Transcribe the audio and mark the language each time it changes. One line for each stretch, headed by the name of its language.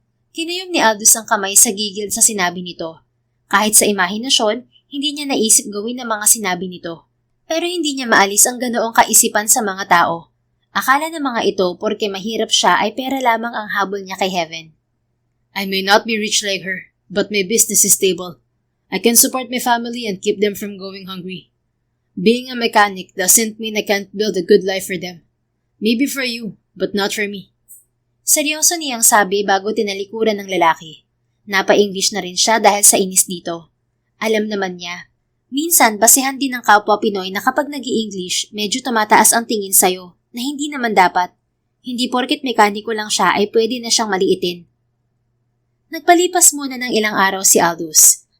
Filipino: Kinayom ni Aldous ang kamay sa gigil sa sinabi nito. Kahit sa imahinasyon, hindi niya naisip gawin ang mga sinabi nito. Pero hindi niya maalis ang ganoong kaisipan sa mga tao. Akala ng mga ito porke mahirap siya ay pera lamang ang habol niya kay Heaven.
English: I may not be rich like her, but my business is stable. I can support my family and keep them from going hungry. Being a mechanic doesn't mean I can't build a good life for them. Maybe for you, but not for me.
Filipino: Seryoso niyang sabi bago tinalikuran ng lalaki. Napa-English na rin siya dahil sa inis dito. Alam naman niya. Minsan, basehan din ng kapwa Pinoy na kapag nag-i-English, medyo tumataas ang tingin sa'yo na hindi naman dapat. Hindi porket mekaniko lang siya ay pwede na siyang maliitin. Nagpalipas muna ng ilang araw si Aldous.